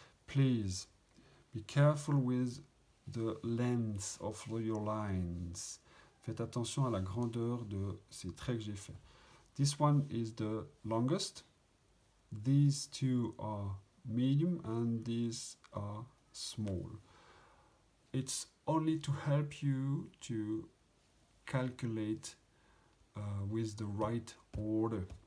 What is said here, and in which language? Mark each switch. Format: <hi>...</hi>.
<en>Please be careful with the length of your lines.</en> <fr>Faites attention à la grandeur de ces traits que j'ai fait.</fr> <en>This one is the longest. These two are medium and these are small. It's only to help you to calculate with the right order.</en>